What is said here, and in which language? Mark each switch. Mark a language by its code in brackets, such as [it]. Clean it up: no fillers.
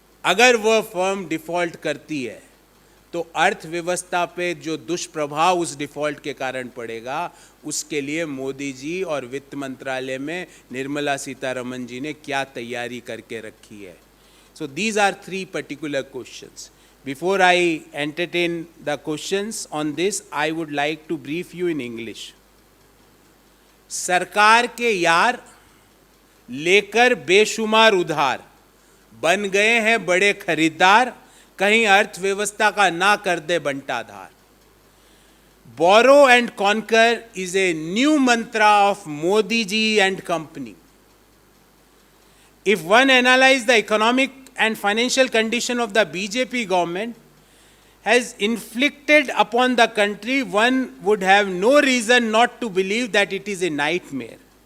[hi] अगर वह firm default करती है तो अर्थव्यवस्था पे जो दुष्प्रभाव उस डिफॉल्ट के कारण पड़ेगा, उसके लिए मोदी जी और वित्त मंत्रालय में निर्मला सीतारमण जी ने क्या तैयारी करके रखी है. [en] So these are three particular questions. Before I entertain the questions on this, I would like to brief you in English. [hi] सरकार के यार लेकर बेशुमार उधार, बन गए हैं बड़े खरीदार, कहीं अर्थव्यवस्था का ना कर दे बंटाधार. [en] Borrow and conquer is a new mantra of Modi ji and company. If one analyzes the economic and financial condition of the BJP government has inflicted upon the country, one would have no reason not to believe that it is a nightmare.